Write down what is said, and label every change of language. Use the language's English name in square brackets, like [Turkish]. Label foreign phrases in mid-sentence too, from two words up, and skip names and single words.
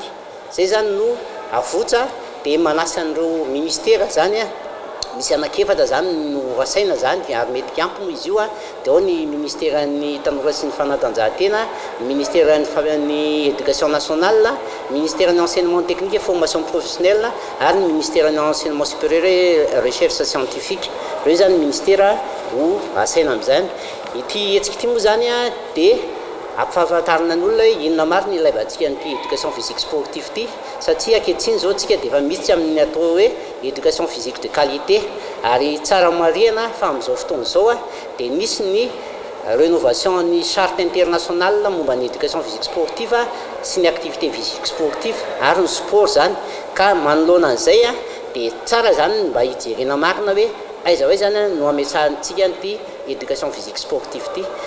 [Malagasy] Zay zany no avotra dia manasa an'ireo ministera zany misy anakefatra zany no rasaina zany ary mety ampy izy io dia ao ny ministeran'ny tanora sy ny fanatanjahantena, ministeran'ny [French] éducation nationale, [Malagasy] ministeran'ny [French] enseignement technique et formation professionnelle [Malagasy] ary ny ministeran'ny [French] enseignement supérieur et recherche scientifique. [Malagasy] Reo zany ministera ho asaina amin'izany. Ity hetsika ity moa zany dia ampahafantarina ny olona hoe inona marina ilaivantsika nyity [French] éducation physique sportive [Malagasy] ity, satria ankehitriny zao tsika dia efa misy amin'ny atao hoe [French] éducation physique de qualité, [Malagasy] ary tsara marihana fa amin'izao fotoana izao dia misy ny rénovation ny [French] charte internationale [Malagasy] momba ny [French] éducation physique sportive [Malagasy] sy ny [French] activité physique sportive [Malagasy] ary ny sport zany, ka manoloana an'izay dia tsara zany mba hijerena marina hoe aiza hoe zany no amesahantsika nyity [French] éducation physique sportive [Malagasy] ity.